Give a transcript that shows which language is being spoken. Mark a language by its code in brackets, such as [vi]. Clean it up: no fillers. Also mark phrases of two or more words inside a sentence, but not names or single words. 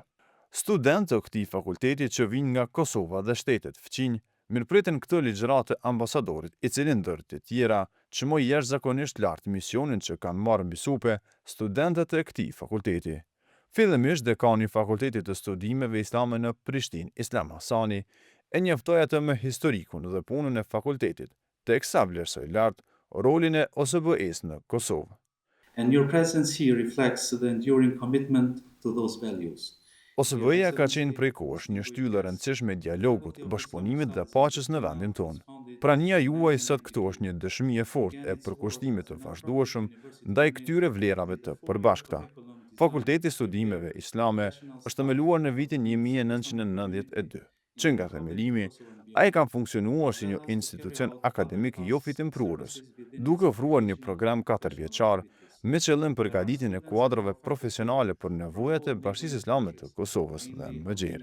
[sq] Studentë të këtij fakulteti që vijnë nga Kosova dhe shtetet fëqinj mirëpritin këtë ligjëratë të ambasadorit, i cili ndër të tjera çmoi jashtëzakonisht lart misionin që kanë marrë mbi supe studentët e këtij fakulteti. Fillimisht dekani i Fakultetit të Studimeve Islame në Prishtinë, Islam Hasani, e njoftoi atë me historikun dhe punën e fakultetit, teksa vlerësoi lart rolin e OSBE-s në Kosovë. [en] And your presence here reflects the enduring commitment to those values. [sq] OSBE-ja ka qenë prej kohësh një shtyllë e rëndësishme e dialogut, bashkëpunimit dhe paqes në vendin tonë. Prania juaj sot këtu është një dëshmi e fortë e përkushtimit të vazhdueshëm ndaj këtyre vlerave të përbashkëta. Fakulteti i Studimeve Islame është themeluar në vitin 1992, që nga themelimi, ai ka funksionuar si një institucion akademik jo fitimprurës, duke ofruar një program 4 vjeçar me qëllim përgatitjen e kuadrove profesionale për nevojat e Bashkisë Islame të Kosovës dhe më gjerë.